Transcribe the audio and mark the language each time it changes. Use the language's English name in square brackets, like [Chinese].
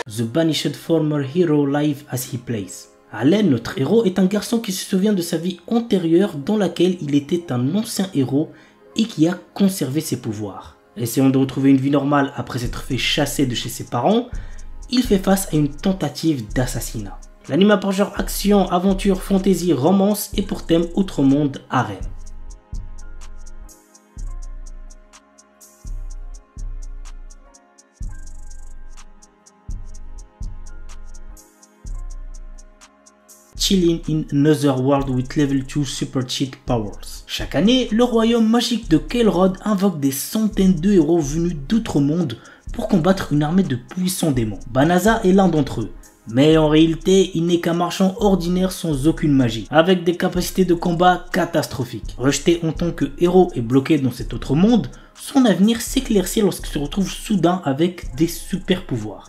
[English] banished former hero live as he plays. [French] Allen, notre héros, est un garçon qui se souvient de sa vie antérieure dans laquelle il était un ancien héros et qui a conservé ses pouvoirs. Essayant de retrouver une vie normale après s'être fait chasser de chez ses parents, il fait face à une tentative d'assassinat. L'anime a pour genre action, aventure, fantasy, romance et pour thème outre-monde, harem. [English] Chilling in another world with level 2 super cheat powers. [French] Chaque année, le royaume magique de Kael'Rod invoque des centaines de héros venus d'autres mondes pour combattre une armée de puissants démons. Banaza est l'un d'entre eux. Mais en réalité, il n'est qu'un marchand ordinaire sans aucune magie, avec des capacités de combat catastrophiques. Rejeté en tant que héros et bloqué dans cet autre monde, son avenir s'éclaircit lorsqu'il se retrouve soudain avec des super pouvoirs.